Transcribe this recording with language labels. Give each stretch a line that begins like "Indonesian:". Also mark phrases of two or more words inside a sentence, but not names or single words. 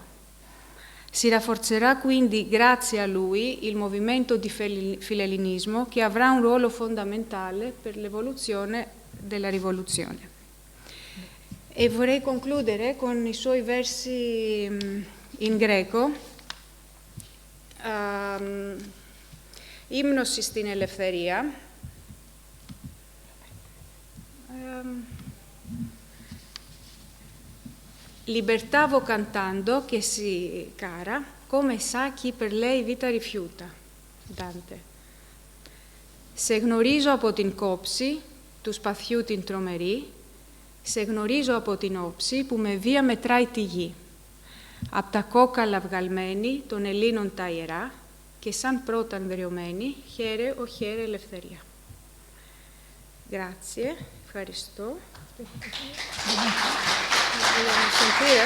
Italian: Si rafforzerà quindi, grazie a lui, il movimento di filellinismo, che avrà un ruolo fondamentale per l'evoluzione della rivoluzione. E vorrei concludere con i suoi versi in greco,
Greek: Ύμνος στην ελευθερία.
Italian: Libertà vo cantando che si cara, come sa chi per lei vita rifiuta. Dante.
Greek: Σε γνωρίζω από την κόψη του σπαθιού την τρομερή, σε γνωρίζω από την όψη που με βία μετράει τη γη. Απ' τα κόκαλα βγαλμένη των Ελλήνων τα ιερά και σαν πρώτα εμβριωμένη, χαίρε ο χαίρε ελευθερία.
Italian: Grazie, ευχαριστώ. Vogliamo sentire?